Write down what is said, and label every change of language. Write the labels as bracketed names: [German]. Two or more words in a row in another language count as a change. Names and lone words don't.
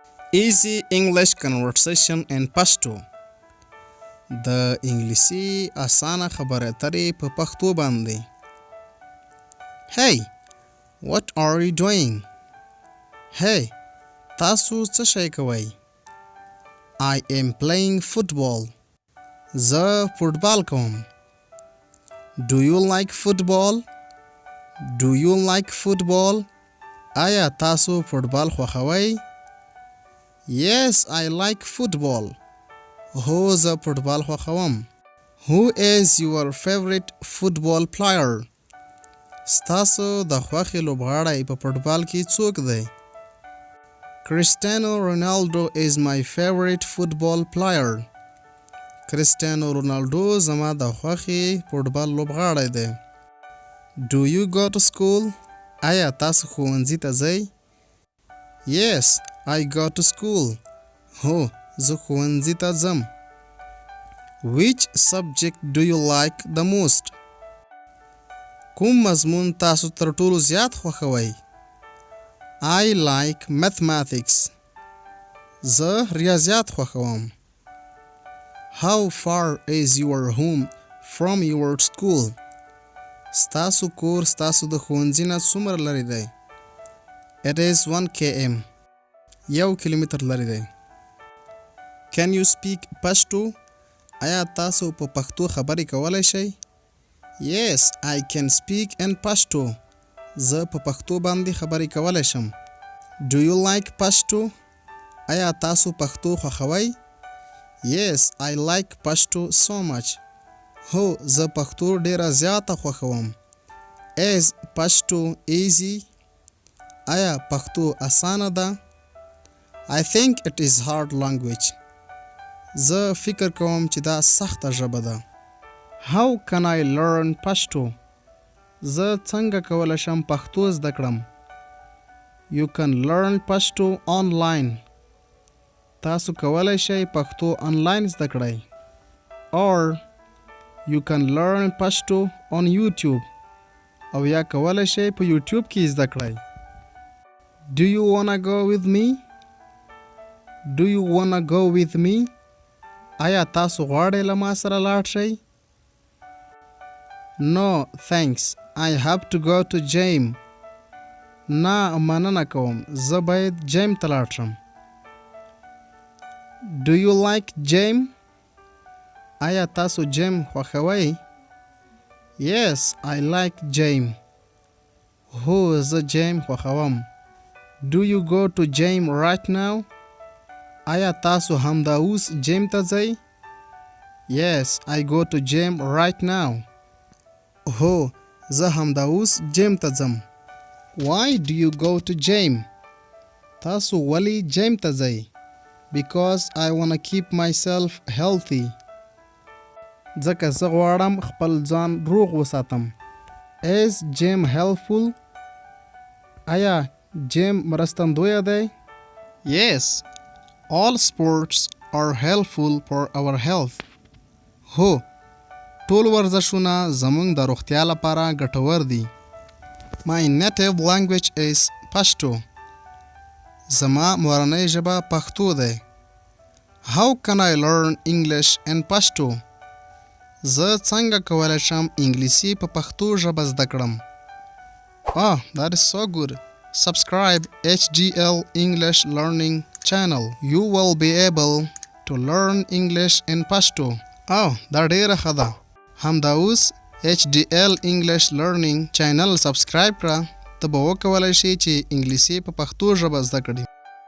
[English] Easy English conversation in pashto. [Pashto] د انګلیسي آسانه خبرې اترې په پښتو باندې. [English] Hey, what are you doing? [Pashto] Hey, تاسو څه شی کوئ؟ [English] I am playing football. [Pashto] زه فوټبال کوم. [English] Do you like football? Do you like football? [Pashto] آیا تاسو فوټبال خوښوئ؟ [English] Yes, I like football. [Pashto] هو زه فوټبال خوښوم. [English] Who is your favorite football player? [Pashto] ستاسو د خوښې لوبغاړی په فوټبال کې څوک دی؟ [English] Cristiano Ronaldo is my favorite football player. [Pashto] Cristiano Ronaldo زما د خوښې فوټبال لوبغاړی دی. [English] Do you go to school? [Pashto] آیا تاسو ښوونځي ته ځئ؟ [English] Yes, I go to school. [Pashto] هو زه ښوونځي ته ځم. [English] Which subject do you like the most? [Pashto] کوم مضمون تاسو تر ټولو زیات خوښوئ؟ [English] I like mathematics. [Pashto] زه ریاضیات خوښوم. [English] How far is your home from your school? [Pashto] ستاسو کور ستاسو د ښوونځي نه څومره لرې دی؟ [English] It is 1 km. [Pashto] 1 کیلومتر لرې دی. [English] Can you speak pashto? [Pashto] آیا تاسو په پښتو خبرې کولی شئ؟ [English] Yes, I can speak in pashto. [Pashto] زه په پښتو باندې خبرې کولی شم. [English] Do you like pashto? [Pashto] آیا تاسو پښتو خوښوئ؟ [English] Yes, I like pashto so much. [Pashto] هو زه پښتو ډیره زیاته خوښوم. [English] Is pashto easy? [Pashto] آیا پښتو اسانه ده؟ [English] I think it is hard language. [Pashto] زه فکر کوم چې دا سخته ژبه ده. [English] How can I learn pashto? [Pashto] زه څنګه کولی شم پښتو زده کړم؟ [English] You can learn pashto online. [Pashto] تاسو کولی شئ پښتو آنلاین زده کړئ. [English] Or you can learn pashto on YouTube. [Pashto] او یا کولی شئ په یوټیوب کې زده کړئ. [English] Do you wanna go with me? Do you wanna go with me? [Pashto] آیا تاسو غواړئ له ما سره لاړ شئ؟ [English] No, thanks. I have to go to gym. [Pashto] نه مننه کوم. زه باید جیم ته لاړ شم. [English] Do you like gym? [Pashto] آیا تاسو جیم خوښوئ؟ [English] Yes, I like gym. [Pashto] هو زه جیم خوښوم. [English] Do you go to gym right now? [Pashto] آیا تاسو همدا اوس جیم ته ځئ؟ [English] Yes, I go to gym right now. [Pashto] هو زه همدا اوس جیم ته ځم. [English] Why do you go to gym? [Pashto] تاسو ولی جیم ته ځئ؟ [English] Because I wanna keep myself healthy. [Pashto] ځکه زه غواړم خپل ځان روغ وساتم. [English] Is gym helpful? [Pashto] آیا جیم مرستندویه دی؟ [English] Yes, all sports are helpful for our health. [Pashto] هو ټول ورزشونه زموږ د روغتیا لپاره ګټور دي. [English] My native language is pashto. [Pashto] زما مورنۍ ژبه پښتو ده. [English] How can I learn English in pashto? [Pashto] زه څنګه کولی شم انګلیسي په پښتو ژبه زده کړم؟ [English] Oh, that is so good. Subscribe HDL English Learning channel. You will be able to learn English in pashto. [Pashto] Oh, دا ډیره ښه ده. همدا اوس HDL English Learning channel سبسکرايب کړه. ته به وکولی شې چې انګلیسي په پښتو ژبه زده کړې.